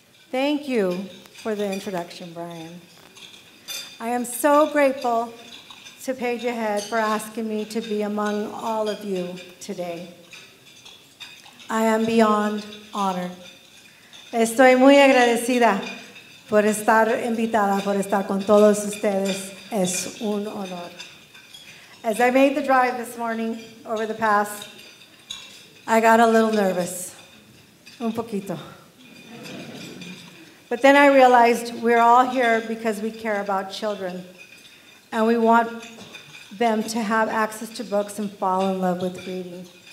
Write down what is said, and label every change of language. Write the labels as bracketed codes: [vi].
[en] Thank you for the introduction, Brian. I am so grateful to Page Ahead for asking me to be among all of you today. I am beyond honored. [es] Estoy muy agradecida por estar invitada, por estar con todos ustedes. Es un honor. [en] As I made the drive this morning over the pass, I got a little nervous, [es] un poquito. [en] But then I realized we're all here because we care about children, and we want them to have access to books and fall in love with reading.